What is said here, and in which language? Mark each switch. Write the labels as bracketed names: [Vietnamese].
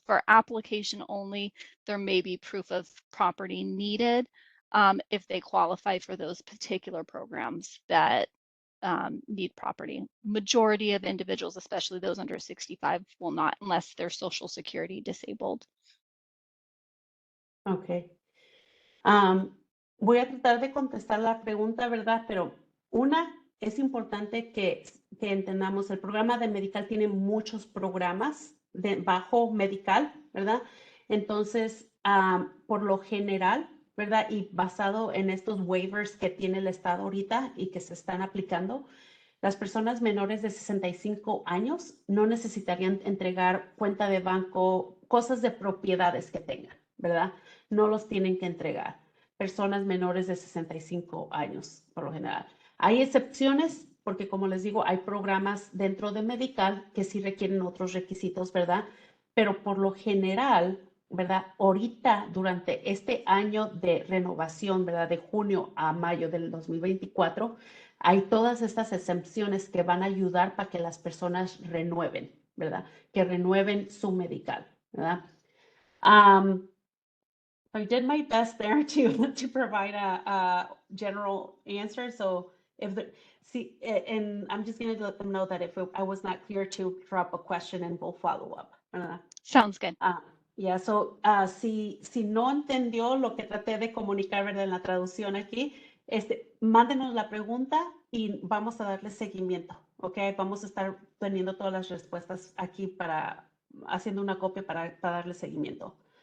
[Spanish] For application only, there may be proof of property needed if they qualify for those particular programs that need property. Majority of individuals, especially those under 65, will not unless their social security disabled. Ok. Voy a tratar de contestar la pregunta, ¿verdad? Pero una, es importante que entendamos, el programa de Medical tiene muchos programas de bajo Medical, ¿verdad? Entonces, por lo general, ¿verdad? Y basado en estos waivers que tiene el Estado ahorita y que se están aplicando, las personas menores de 65 años no necesitarían entregar cuenta de banco, cosas de propiedades que tengan, ¿verdad? No los tienen que entregar. Personas menores de 65 años, por lo general. Hay excepciones porque, como les digo, hay programas dentro de Medical que sí requieren otros requisitos, ¿verdad? Pero por lo general, ¿verdad? Ahorita, durante este año de renovación, ¿verdad? De junio a mayo del 2024, hay todas estas excepciones que van a ayudar para que las personas renueven, ¿verdad? Que renueven su medical, ¿verdad? [English] I did my best there to provide a general answer. So if and I'm just going to let them know that if I was not clear, to drop a question and we'll follow up. Sounds good. Yeah, so [Spanish] si no entendió lo que traté de comunicar, ¿verdad? En la traducción aquí, mándenos la pregunta y vamos a darle seguimiento, ¿ok? Vamos a estar teniendo todas las respuestas aquí haciendo una copia para darle seguimiento.